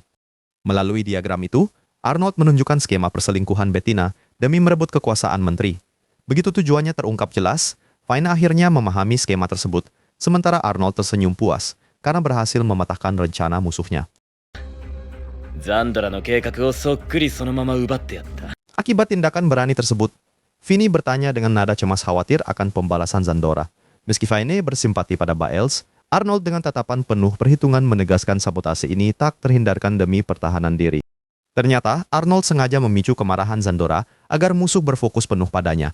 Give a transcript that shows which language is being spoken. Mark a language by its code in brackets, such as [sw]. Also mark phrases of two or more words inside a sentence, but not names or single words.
[id] Melalui diagram itu, Arnold menunjukkan skema perselingkuhan Bettina demi merebut kekuasaan menteri. Begitu tujuannya terungkap jelas, Fine akhirnya memahami skema tersebut, sementara Arnold tersenyum puas karena berhasil mematahkan rencana musuhnya. [ja] ザンドラの計画をそっくりそのまま奪ってやった。 [id] Akibat tindakan berani tersebut, Vinny bertanya dengan nada cemas khawatir akan pembalasan Zandora. Meski Fine bersimpati pada Baels, Arnold dengan tatapan penuh perhitungan menegaskan sabotase ini tak terhindarkan demi pertahanan diri. Ternyata, Arnold sengaja memicu kemarahan Zandora agar musuh berfokus penuh padanya.